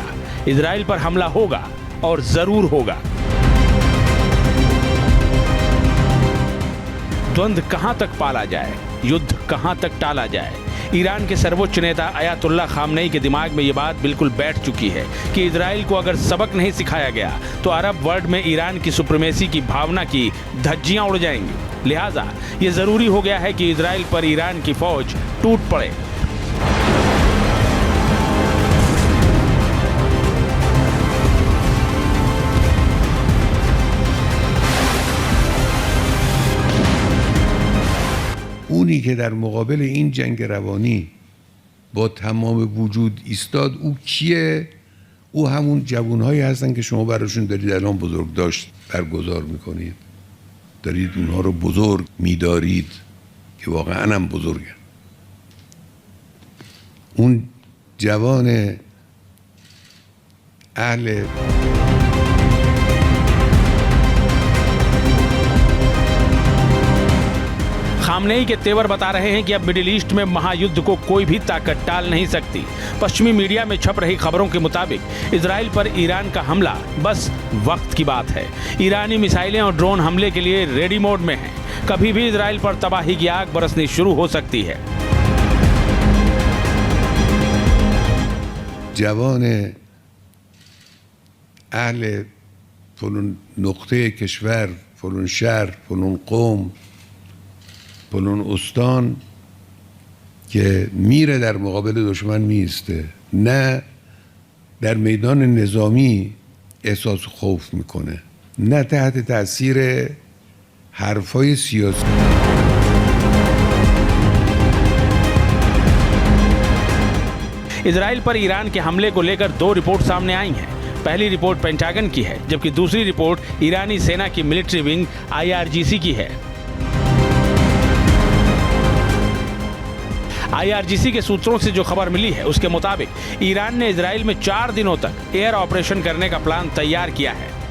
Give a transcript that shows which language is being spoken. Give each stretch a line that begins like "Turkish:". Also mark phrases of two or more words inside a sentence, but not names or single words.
Hindi: इजराइल पर हमला होगा और जरूर होगा। द्वंद्व कहां तक पाला जाए, युद्ध कहां तक टाला जाए, ईरान के सर्वोच्च नेता अयातुल्ला खामनेई के दिमाग में ये बात बिल्कुल बैठ चुकी है कि इजराइल को अगर सबक नहीं सिखाया गया तो
English: Arab world
Hindi: में ईरान की सुप्रीमेसी की भावना की धज्जियां उड़ जाएंगी। लिहाजा ये जरूरी हो गया है कि इजराइल पर ईरान की फौज टूट पड़े।
Persian: اونی که در مقابل این جنگ روانی با تمام وجود ایستاد، او کیه؟ او همون جوانهایی هستن که شما براشون دارید الان بزرگداشت برگزار میکنید، دارید اونها رو بزرگ میدارید که واقعا هم بزرگن. اون جوان اهل
Hindi: खामनेई के तेवर बता रहे हैं कि अब मिडिल ईस्ट में महायुद्ध को कोई भी ताकत टाल नहीं सकती। पश्चिमी मीडिया में छप रही खबरों के मुताबिक इजराइल पर ईरान का हमला बस वक्त की बात है। ईरानी मिसाइलें और ड्रोन हमले के लिए
English: ready mode
Hindi: में हैं। कभी भी इजराइल पर तबाही की आग बरसनी शुरू हो सकती है।
Persian: जवान اهل فلان نقطه کشور، فلان شهر، فلان قوم، فلان استان که میره در مقابل دشمن میسته، نه در میدان نظامی احساس خوف میکنه، نه تحت تاثیر حرفای سیاسی.
Hindi: इजराइल पर ईरान के हमले को लेकर 2 रिपोर्ट सामने आई हैं। पहली रिपोर्ट पेंटागन की है, जबकि दूसरी रिपोर्ट ईरानी सेना की
English: military wing
Hindi: IRGC की है। IRGC के सूत्रों से जो खबर मिली है उसके मुताबिक ईरान ने इजराइल में 4 दिनों तक
English: air operation
Hindi: करने का प्लान तैयार किया है।